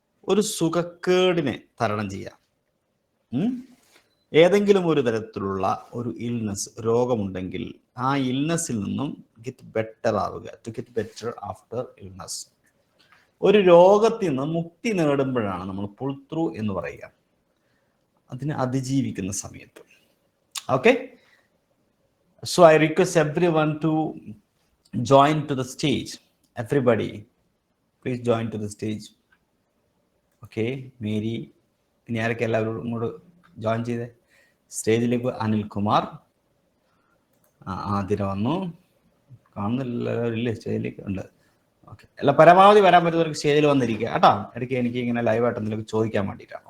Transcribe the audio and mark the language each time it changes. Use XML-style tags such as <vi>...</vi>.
<ml>ഒരു സുഖക്കേടിനെ തരണം ചെയ്യാം. ഏതെങ്കിലും ഒരു തരത്തിലുള്ള ഒരു ഇൽനെസ്, രോഗമുണ്ടെങ്കിൽ ആ ഇൽനെസ്സിൽ നിന്നും ഗെറ്റ് ബെറ്റർ ആവുക,</ml> <en>To get better after illness.</en> <ml>ഒരു രോഗത്തിൽ നിന്ന് മുക്തി നേടുമ്പോഴാണ് നമ്മൾ പുൾ ത്രൂ എന്ന് പറയുക, അതിനെ അതിജീവിക്കുന്ന സമയത്ത്.</ml> <en>Okay, so I request everyone to join to the stage. Everybody, please join to the stage.</en> <ml>Okay, Mary, ഇനി ആരൊക്കെ എല്ലാവരും ഇങ്ങോട്ട് ജോയിൻ ചെയ്തേ സ്റ്റേജിലേക്ക്? അനിൽകുമാർ, ആതിര വന്നു, കാണുന്നില്ല സ്റ്റേജിലേക്ക് ഉണ്ട്. ഓക്കെ, അല്ല പരമാവധി വരാൻ പറ്റുന്നവർക്ക് സ്റ്റേജിൽ വന്നിരിക്കുക കേട്ടോ. ഇടയ്ക്ക് എനിക്ക് ഇങ്ങനെ ലൈവായിട്ട് എന്തെങ്കിലും ചോദിക്കാൻ വേണ്ടിയിട്ടാണ്.</ml>